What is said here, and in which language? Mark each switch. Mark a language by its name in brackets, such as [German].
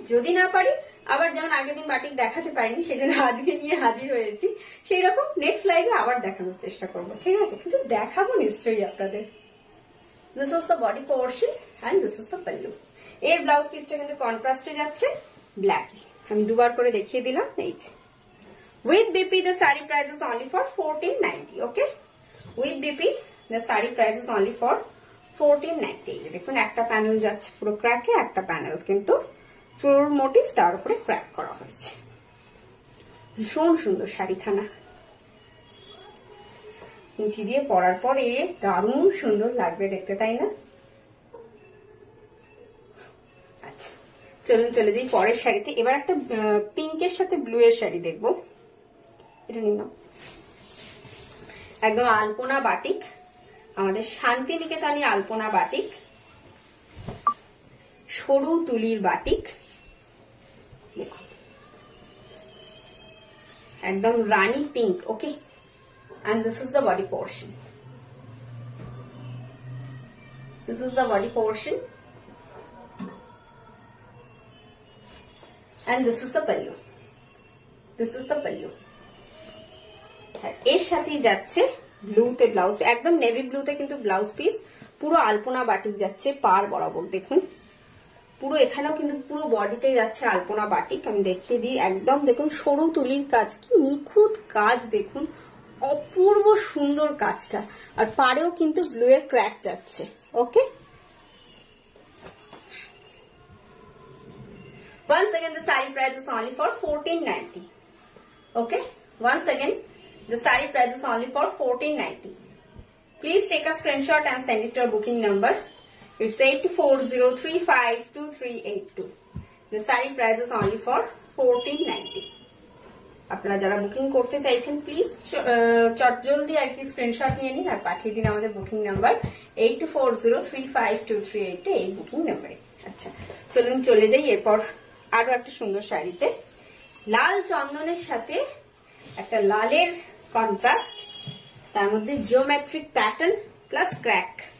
[Bangla] যদি না পারি, আবার যেমন আগের দিন বাটিক দেখাতে পারিনি সেজন্য আজকে নিয়ে হাজির হয়েছি, সেই রকম নেক্সট লাইভে আবার দেখানোর চেষ্টা করব, ঠিক আছে? কিন্তু দেখাবো নিশ্চয়ই আপনাদের। [English] This is the body portion and this is the pallu. [Bangla] এর ব্লাউজ পিসটা কিন্তু কন্ট্রাস্টে যাচ্ছে ব্ল্যাক, আমি দুবার করে দেখিয়ে দিলাম। এই যে [English] with BP the saree price is only for 1490, okay, with BP the saree price is only for 1490। [Bangla] দেখুন একটা প্যানেল যাচ্ছে পুরো ক্র্যাকে, একটা প্যানেল কিন্তু ফ্লোরাল মোটিভ তার উপরে ক্র্যাক করা হয়েছে। ভীষণ সুন্দর শাড়িখানা, নিচে দিয়ে পরার পরে দারুণ সুন্দর লাগবে দেখতে, তাই না? আচ্ছা চলুন চলে যাই পরের শাড়িতে। এবার একটা পিঙ্কের সাথে ব্লু এর শাড়ি দেখবো, এটা নিন না। একদম আলপনা বাটিক, আমাদের শান্তিনিকেতনী আলপনা বাটিক, সরু তুলির বাটিক, দেখুন একদম রানী pink, okay, [English] and this is the body portion, this is the body portion and this is the pallu, this is the pallu। [Bangla] এর সাথেই যাচ্ছে ব্লুতে ব্লাউজ, একদম নেভি ব্লুতে কিন্তু ব্লাউজ পিস, পুরো আলপনা বাটিক যাচ্ছে পার বরাবর, দেখুন পুরো এখানেও কিন্তু পুরো বডিতে যাচ্ছে আলপনা বাটিক। আমি দেখিয়ে দিই, একদম দেখুন সরু তুলির কাজ, কি নিখুঁত কাজ, দেখুন অপূর্ব সুন্দর কাজটা, আর পাড়েও কিন্তু ব্লু এর ক্র্যাক যাচ্ছে, ওকে। [English] Once again the saree price is only for 1490, okay, once again the saree price is only for 1490। Please take a screenshot and send it to our booking number, it's 84035238 the saree price is only for 1490। [Bangla] আপনারা যারা booking করতে চাইছেন please চটজলদি আর কি screenshot নিয়ে নিন আর পাঠিয়ে দিন আমাদের বুকিং নাম্বার 84035238 এই বুকিং নাম্বারে। আচ্ছা চলুন চলে যাই এরপর আরো একটা সুন্দর শাড়িতে, লাল চন্দনের সাথে একটা লালের কন্ট্রাস্ট, তার মধ্যে জিওমেট্রিক প্যাটার্ন প্লাস ক্র্যাক।